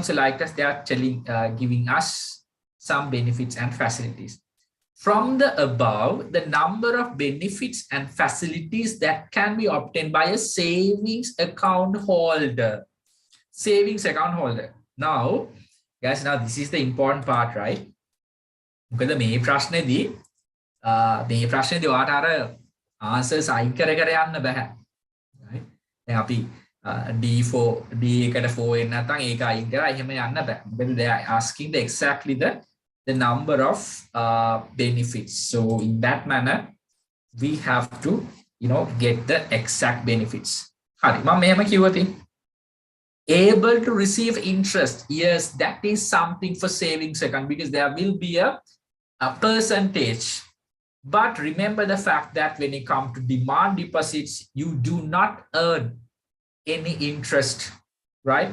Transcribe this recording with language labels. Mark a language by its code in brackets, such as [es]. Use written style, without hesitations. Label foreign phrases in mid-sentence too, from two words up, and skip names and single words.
[en] So like that, they are giving us some benefits and facilities. From the above, the number of benefits and facilities that can be obtained by a savings account holder. Savings account holder. Now, guys, now this is the important part, right? [si] Because මේ ප්‍රශ්නේදී ඔයාට අර answers අයින් කර යන්න බෑ. [en] Right? [si] දැන් අපි D4 D එකට 4 එන්න නැත්නම් ඒක අයින් කරලා එහෙම යන්න බෑ. [en] මොකද they are asking exactly the number of benefits. So in that manner, we have to, get the exact benefits. [si] හරි. මම මෙහෙම කිව්වොත් [en] able to receive interest. Yes, that is something for savings account because there will be a percentage. But remember the fact that when it comes to demand deposits, you do not earn any interest, right?